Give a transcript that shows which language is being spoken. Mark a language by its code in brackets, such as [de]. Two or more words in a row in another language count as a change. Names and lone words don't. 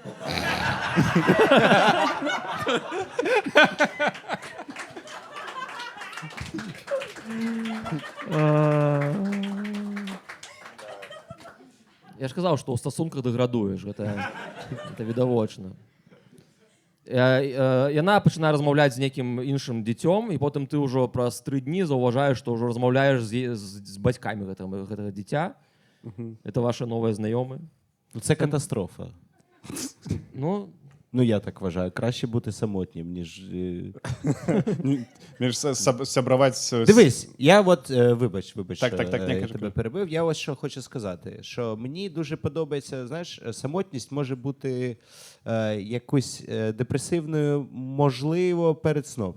[be] Я ж казаў, што ў стасунках дэградуеш, гэта відавочна. Яна пачынае размаўляць з нейкім іншым дзіцём, і потым ты ўжо праз 3 дні заўважаеш, што ўжо размаўляеш з бацькамі гэтага дзіця. [ru] Это ваши [be] новыя знаёмыя. [uk] Це катастрофа. Ну, Я так вважаю. Краще бути самотнім, ніж... [be] Між сябраваць... [uk] Дивись, я вибач, Так, я кажи. тебе перебив. Я ось що хочу сказати, що мені дуже подобається, знаєш, самотність може бути якось депресивною, можливо, перед сном.